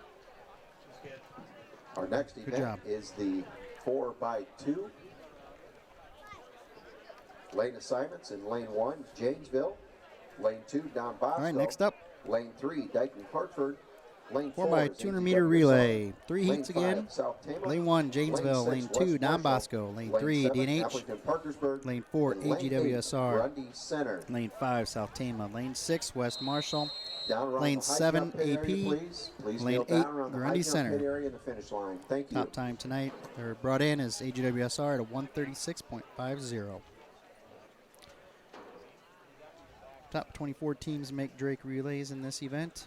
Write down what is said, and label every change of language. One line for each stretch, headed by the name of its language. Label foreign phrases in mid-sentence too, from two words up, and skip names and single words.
English: Our next Good event job. is the 4x2 lane assignments in lane 1, Janesville. Lane 2, Don Bosco. All right, next up, Lane 3, Dyke-New-Hartford. Lane 4 4 by is 200 AGWSR. meter relay. 3 Lane heats 5, again. South Tama. Lane 1, Janesville. Lane 6, 2, West Don Marshall. Bosco. Lane 3, 7, DNH. Appleton-Parkersburg. Lane 4, And lane 8, AGWSR. Grundy Center. Lane 5, South Tama. Lane 6, West Marshall. Down around Lane the high 7, jump pit area, AP. please. Please Lane kneel down 8, around the Grundy high jump Center. pit area and the finish line. Thank you. Top time tonight, or brought in, is AGWSR at a 136.50. Top 24 teams make Drake relays in this event.